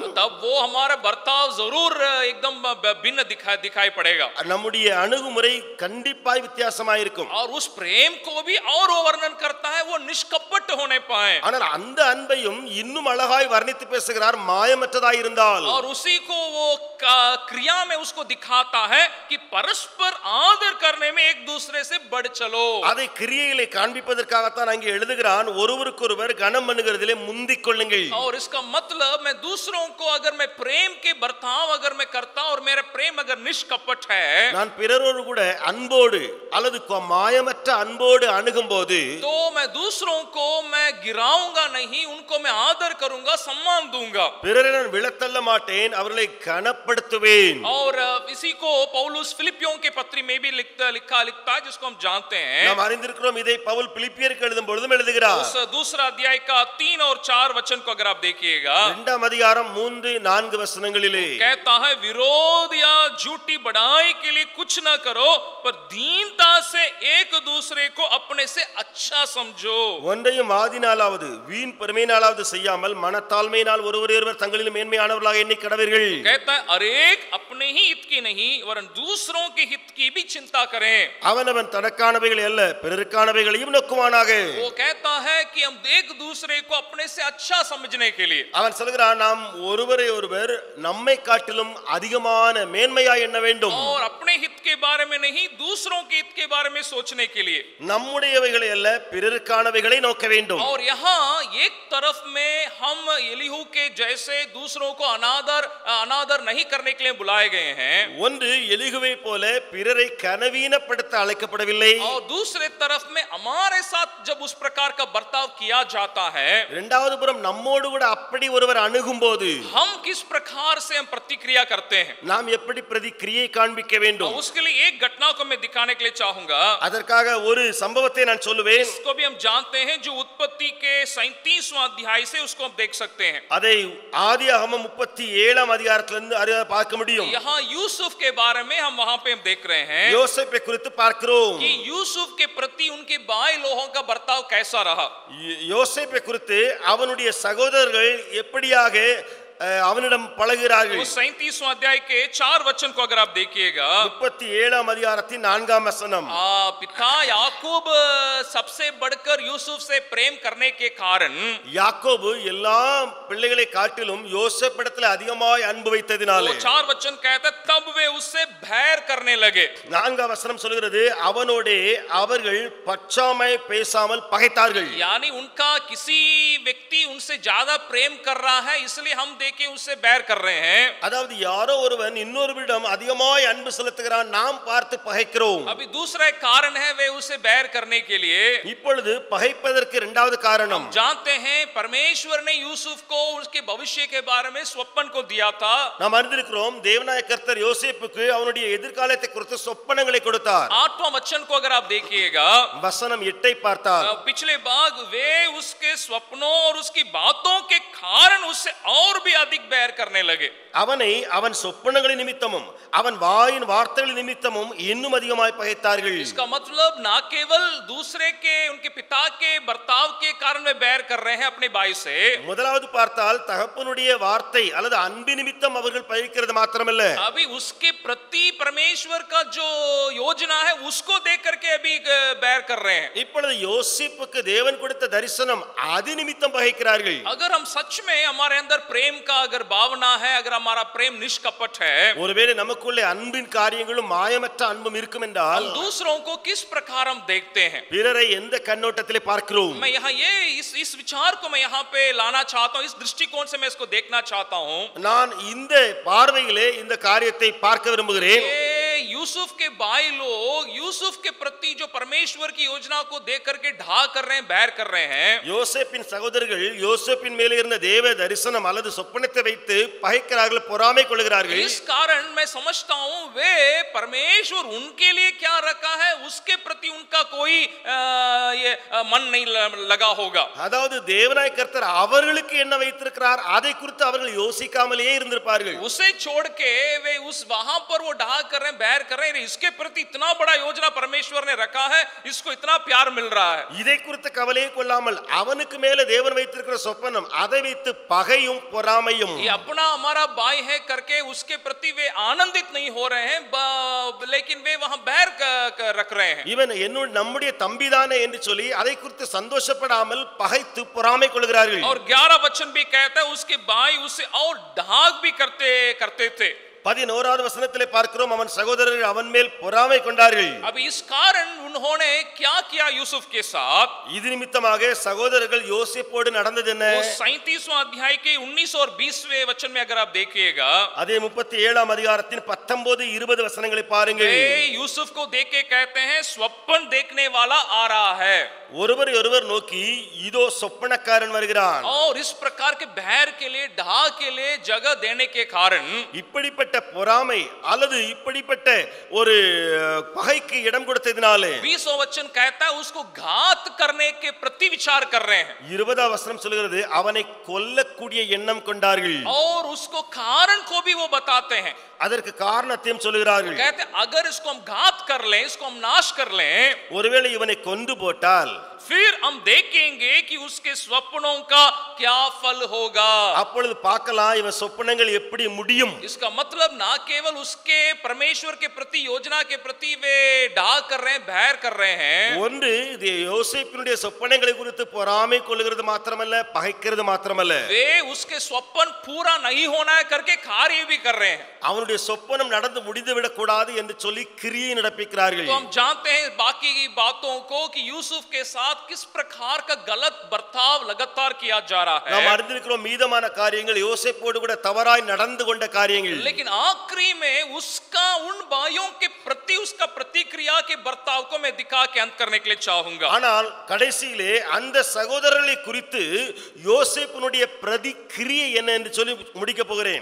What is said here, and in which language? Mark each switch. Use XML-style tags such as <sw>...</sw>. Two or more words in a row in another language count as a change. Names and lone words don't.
<hi>तब वो हमारा बर्ताव जरूर एकदम भिन्न दिखाई पड़ेगा,</hi> <ta>நம்முடைய அணுகுமுறை கண்டிப்பாய் வித்தியாசமாய் இருக்கும்.</ta> <hi>और उस प्रेम को भी और वो वर्णन करता है वो निष्कपट होने पाए।</hi> <ta>ஆனால் அந்த அன்பையும் இன்னும் அழகாய் வர்ணித்து பேசுகிறார், மாயமற்றதாய் இருந்தால்.</ta> <hi>और उसी को वो क्रिया में उसको दिखाता है कि परस्पर आदर करने में एक दूसरे से बढ़ चलो।</hi> <ta>அதை கிரியையிலே காண்பிப்பதற்காகத்தான் அங்கே எழுதுகிறான், ஒருவருக்கொருவர் கனம் பண்ணுகிறதிலே முந்திக் கொள்ளுங்கள்.</ta> <hi>और इसका मतलब मैं दूसरों को अगर मैं प्रेम के बर्ताव अगर मैं करता और मेरा प्रेम अगर निष्कपट है,</hi> <ta>நான் பிறரோடு கூட அன்போடு அல்லது மாயமற்ற அன்போடு அணுகும்போது</ta> <hi>तो मैं दूसरों को मैं गिराऊंगा नहीं, उनको मैं आदर करूंगा, सम्मान दूंगा।</hi> <ta>பிறரை நான் விழத்தள்ள மாட்டேன், அவர்களை கனப்படுத்துவேன்.</ta> <hi>और इसी को पौलुस फिलिपियों के पत्री में भी लिखता है, जिसको हम जानते हैं।</hi> <ta>நாம் அறிந்திருக்கிறோம், இதை பவுல் பிலிப்பியருக்கு எழுதும் பொழுதும் எழுதுகிறார்.</ta> <hi>उस दूसरा अध्याय का 3 और 4 वचन को अगर आप देखिएगा,</hi> <ta>2ஆம் அதிகாரம் 3-4 வசனங்களிலே</ta> <hi>कहता है विरोध या झूठी बढ़ाई के लिए कुछ ना करो, पर दीनता से एक दूसरे को अपने से अच्छा समझो।</hi> <ta>ஒன்றையும் ஆதினாலாவது வீண் பெருமையினாலாவது செய்யாமல் மனத்தாழ்மையினால் ஒருவரையொருவர் தங்களில் மேன்மையானவர்களாக எண்ணி கடவீர்கள்.</ta> <hi>कहता है अनेक अपने ही हित की नहीं वरन दूसरों के हित की भी चिंता करें।</hi> <ta>அவனவன் தனக்கானவைகளை அல்ல பிறருக்கானவைகளையும் நோக்குவானாக.</ta> <hi>वो कहता है कि हम एक दूसरे को अपने से अच्छा समझने के लिए,</hi> <ta>அவன் சொல்கிறான், நாம் ஒருவரை ஒருவர் நம்மை காட்டிலும் அதிகமான மேன்மையாய் எண்ண வேண்டும்.</ta> <hi>और अपने हित के बारे में नहीं दूसरों के हित के बारे में सोचने के लिए,</hi> <ta>நம்முடையவைகளை அல்ல பிறருக்கானவைகளை நோக்க வேண்டும்.</ta> <hi>और यहाँ एक तरफ में हम एलीहू के जैसे दूसरों को अनादर नहीं करने के लिए बुलाए गए हैं,</hi> <ta>ஒன்று எலிகுவை போல பிறரை கனவீனப்படுத்த அழைக்கப்படவில்லை.</ta> <hi>और दूसरे तरफ में हमारे साथ जब उस प्रकार का बर्ताव किया जाता है,</hi> <ta>இரண்டாவது புறம் நம்மோடு கூட அப்படி ஒருவர் அணுகும்போது</ta> <hi>हम किस प्रकार से हम प्रतिक्रिया करते हैं,</hi> <ta>நாம் எப்படி பிரதிக்கிரியை காண்பிக்க வேண்டும்.</ta> <hi>उसके लिए एक घटना को मैं दिखाने के लिए चाहूंगा।</hi> <ta>அதற்காக ஒரு சம்பவத்தை நான் சொல்லுவேன்.</ta> <hi>इसको भी हम जानते हैं, जो उत्पत्ति के 37वां अध्याय से उसको हम देख सकते हैं।</hi> <ta>அதை ஆதியாகமம் 37ஆம் அதிகாரத்திலிருந்து பார்க்க முடியும்.</ta> <hi>यहाँ यूसुफ के बारे में हम वहां पे हम देख रहे हैं</hi> <ta>யோசேப்பை குறித்து பார்க்கிறோம்.</ta> <hi>कि यूसुफ के प्रति उनके भाई लोगों का बर्ताव कैसा रहा।</hi> <ta>யோசேப்பை குறித்து அவனுடைய சகோதரர்கள் எப்படியாக அவனிடம் பழகுகிறார்கள்.</ta> <hi>37वां अध्याय के 4 वचन को अगर आप देखिएगा,</hi> <ta>37ஆம் அதிகாரத்தின் 4ஆம் வசனம்,</ta> <hi>पिता याकूब सबसे बढ़कर यूसुफ से प्रेम करने के कारण,</hi> <ta>யாக்கோபு எல்லா பிள்ளைகளை காட்டிலும் யோசேப்பிடத்தில் அதிகமாய் அன்பு வைத்ததினாலே,</ta> <hi>4 वचन कहता है तब वे उससे बैर करने लगे।</hi> <ta>4ஆம் வசனம் சொல்கிறது, அவனோடே அவர்கள் பச்சாமை பேசாமல் பகைத்தார்கள்.</ta> <hi>यानी उनका किसी व्यक्ति उनसे ज्यादा प्रेम कर रहा है, इसलिए हम देखे उससे बैर कर रहे हैं।</hi> <ta>அதாவது யாரோ ஒருவன் இன்னொருவரிடம் அதிகமாய் அன்பு செலுத்துகிறான், நாம் பார்த்து பகைக்கிறோம்.</ta> <hi>अभी दूसरा एक कारण है वे उसे बैर करने के लिए।</hi> <ta>இப்பொழுது பகைப்பதற்கு இரண்டாவது காரணம்,</ta> <hi>जानते हैं परमेश्वर ने यूसुफ को उसके भविष्य के बारे में स्वप्न को दिया था।</hi> <ta>நாம் அறிந்திருக்கிறோம், தேவனாய கர்த்தர் யோசேப்புக்கு அவனுடைய எதிர்காலத்தை குறித்து சொப்பனங்களை கொடுத்தார்.</ta> <hi>8वां वचन को अगर आप देखिएगा,</hi> <ta>வசனம் 8ஐ பார்த்தால்,</ta> <hi>पिछले भाग वे उसके स्वप्नों और उसकी बातों के कारण उससे और भी अधिक बैर करने लगे।</hi> <ta>அவனை அவன் சொப்பனங்களின் நிமித்தமும் அவன் வாயின் வார்த்தைகளின் நிமித்தமும் இன்னும் அதிகமாய் பகைத்தார்கள்.</ta> <hi>इसका मतलब ना केवल दूसरे के उनके पिता के बर्ताव के कारण वे बैर कर रहे हैं अपने भाई से।</hi> <ta>முதலாவது பார்த்தால் தகப்பனுடைய வார்த்தை அல்லது அன்பு நிமித்தம் அவர்கள் பகைக்கிறது மாத்திரமல்ல,</ta> <hi>अभी उसके प्रति परमेश्वर का जो योजना है उसको देख करके अभी बैर कर रहे हैं।</hi> <ta>இப்பொழுது யோசேப்புக்கு தேவன் கொடுத்த தரிசனம் அது நிமித்தம் பகைக்கிறார்கள்.</ta> <hi>अगर हम सच में हमारे अंदर प्रेम का अगर भावना है, अगर हमारा प्रेम निष्कपट है,</hi> <ta>ஒருவேளை நமக்குள்ளே அன்பின் காரியங்களும் மாயமற்ற அன்பும் இருக்கும் என்றால்,</ta> <hi>हम दूसरों को किस प्रकार हम देखते हैं।</hi> <ta>பிறரை எந்த கண்ணோட்டத்திலே பார்க்கிறோம்.</ta> <hi>मैं यहाँ ये इस विचार को मैं यहाँ पे लाना चाहता हूँ, इस दृष्टिकोण से मैं इसको देखना चाहता हूँ।</hi> <ta>நான் இந்த பார்வையிலே இந்த காரியத்தை பார்க்க விரும்புகிறேன்.</ta> <hi>यूसुफ के भाई लोग यूसुफ के प्रति जो परमेश्वर की योजना को देख करके ढा कर रहे हैं, बैर कर रहे हैं.</hi> <ta>யோசேப்பின் சகோதரர்கள் யோசேப்பின் மேலே இருந்த தேவ தரிசனம் அல்லது சொப்பனத்தை வைத்து பகைக்கிறார்கள், பொறாமை கொள்கிறார்கள்.</ta> <hi>इस कारण मैं समझता हूं वे परमेश्वर उनके लिए क्या रखा है उसके प्रति उनका कोई ये मन नहीं लगा होगा.</hi> <ta>அதாவது தேவனாய் கர்த்தர் அவர்களுக்கு என்ன வைத்திருக்கிறார் அதை குறித்து அவர்கள் யோசிக்காமலேயே இருந்திருப்பார்கள்.</ta> <hi>उसे छोड़ के वे उस वहां पर वो ढा कर रहे हैं, बैर कर रहे हैं, इसके प्रति इतना बड़ा योजना परमेश्वर ने रखा है, इसको इतना प्यार मिल रहा है.</hi> <ta>இதை குறித்து கவலையே கொள்ளாமல் அவனுக்கு மேலே தேவன் வைத்திருக்கிற சொப்பனம் அதை வைத்து பகையும் பொறாமையும்.</ta> <hi>ये अपना हमारा भाई है करके उसके प्रति वे आनंदित नहीं हो रहे हैं, लेकिन वे वहां बैर रख रहे हैं.</hi> <ta>இவன் என்னோட நம்முடைய தம்பிதானே என்று சொல்லி அதை குறித்து சந்தோஷப்படாமல் பகைத்து பொறாமை கொள்கிறார்கள்.</ta> <hi>और 11 वचन भी कहता है उसके भाई उसे और ढाक भी करते थे.</hi> <ta>11வது வசனத்திலே பார்க்கிறோம், அவன் சகோதரர்கள் அவன் மேல் பொறாமை கொண்டார்கள்.</ta> <hi>अब इस कारण उन्होंने क्या किया यूसुफ के साथ?</hi> <ta>இது நிமித்தமாக சகோதரர்கள் யோசேப்போடு நடந்தது என்ன?</ta> <hi>37वां अध्याय के 19 और 20वें वचन में अगर आप देखिएगा,</hi> <ta>அதே 37ஆம் அதிகாரத்தின் 19-20 வசனங்களை பாருங்கள்.</ta> <hi>वे यूसुफ को देख के कहते हैं स्वप्न देखने वाला आ रहा है.</hi> <ta>ஒருவர் ஒருவர் நோக்கி இதோ சொப்பனக்காரன் வருகிறான்.</ta> <hi>और इस प्रकार के भैर के लिए ढा के लिए जगह देने के कारण</hi> <ta>இப்படிப்பட்ட பொறாமை அல்லது இப்படிப்பட்ட ஒரு பகைக்கு இடம் கொடுத்ததினாலே</ta> <hi>20वां वचन कहता है उसको घात करने के प्रति विचार कर रहे हैं.</hi> <ta>20ஆம் வசனம் சொல்கிறது அவனை கொல்லக்கூடிய எண்ணம் கொண்டார்கள்.</ta> <hi>और उसको कारण को भी वो बताते हैं.</hi> <ta>அதற்கு காரணத்தையும் சொல்கிறார்கள்.</ta> <hi>कहते हैं अगर इसको हम घात कर लें, इसको हम नाश कर लें,</hi> <ta>ஒருவேளை இவனை கொன்று போட்டால்</ta> <hi>फिर हम देखेंगे कि उसके स्वप्नों का क्या फल होगा.</hi> <ta>அப்பொழுது பார்க்கலாம் இவன் சொப்பனங்கள் எப்படி முடியும்.</ta> <hi>इसका मतलब ना केवल उसके परमेश्वर के प्रति योजना के प्रति वे ढा कर रहे हैं, भैर कर रहे हैं.</hi> <ta>ஒன்று இது யோசேப்பினுடைய சொப்பனங்களை குறித்து பொறாமை கொள்கிறது மாத்திரமல்ல, பகைக்கிறது மாத்திரமல்ல,</ta> <hi>वे उसके स्वप्न पूरा नहीं होना है करके कार्य भी कर रहे हैं.</hi> <ta>அவனுடைய சொப்பனம் நடந்து முடிந்து விடக் கூடாது என்று சொல்லி கிரியை நடப்பிக்கிறார்கள்.</ta> <hi>तो हम जानते हैं बाकी की बातों को कि यूसुफ के साथ किस प्रकार का गलत बर्ताव लगातार किया जा रहा है.</hi> <ta>நாம் அறிந்திருக்கிறோம் மீதமான காரியங்கள் யோசேப்போடு கூட தவறாய் நடந்து கொண்ட காரியங்கள்.</ta> <hi>लेकिन आखिरी में उसका उन भाइयों के प्रति उसका प्रतिक्रिया के बर्ताव को मैं दिखा के अंत करने के लिए चाहूंगा.</hi> <ta>ஆனால் கடைசியிலே அந்த சகோதரர்களை குறித்து யோசேப்பினுடைய பிரதிக்கிரியை என்ன என்று சொல்லி முடிக்க போகிறேன்.</ta>